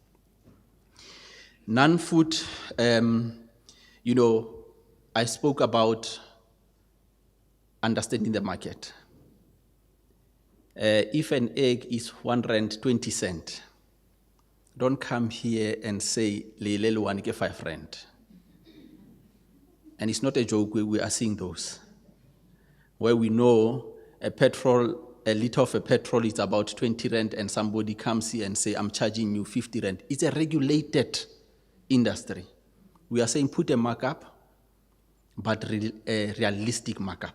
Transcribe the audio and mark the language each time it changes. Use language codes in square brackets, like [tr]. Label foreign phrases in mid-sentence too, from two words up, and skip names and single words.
[en] Non-food, I spoke about understanding the market. If an egg is R1.20, don't come here and say, [st] "Lelele one ke R5." [en] And it's not a joke, we are seeing those. Where we know a liter of a petrol is about 20 rand, and somebody comes here and say, "I'm charging you 50 rand." It's a regulated industry. We are saying put a markup, but a realistic markup.